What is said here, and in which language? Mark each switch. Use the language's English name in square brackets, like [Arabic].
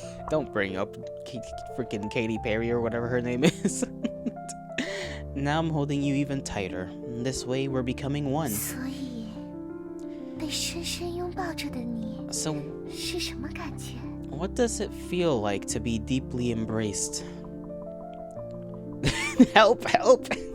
[English] Don't bring up freaking Katy Perry or whatever her name is. Now I'm holding you even tighter. This way we're becoming one. [Chinese] 所以，被深深拥抱着的你 [English] So [Chinese] 是什么感觉？ [English] what does it feel like to be deeply embraced? Help, help.